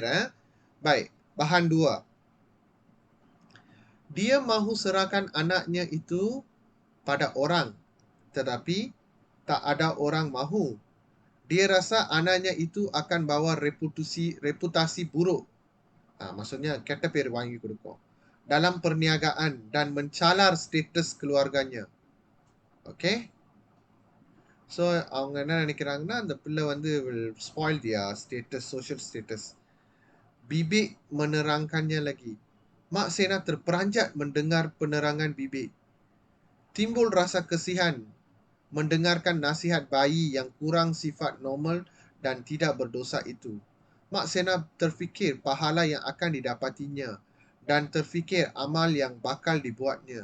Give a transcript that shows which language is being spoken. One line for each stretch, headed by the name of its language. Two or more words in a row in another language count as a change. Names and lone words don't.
Malay: Baik, bahan 2. Dia mahu serahkan anaknya itu pada orang, tetapi tak ada orang mahu. Dia rasa anaknya itu akan bawa reputasi buruk. Maksudnya keta
Tamil: பேர் வாங்கி கொடுக்கும்
Malay: dalam perniagaan dan mencalar status keluarganya.
Tamil: Okay? So, அவங்க என்ன நினைக்கிறாங்கன்னா அந்த பிள்ளை வந்து
English: will spoil their status, social status.
Malay: Bibik menerangkannya lagi. Mak Sena terperanjat mendengar penerangan Bibik. Timbul rasa kesihan mendengarkan nasihat bayi yang kurang sifat normal dan tidak berdosa itu. Mak Sena terfikir pahala yang akan didapatinya dan terfikir amal yang bakal dibuatnya.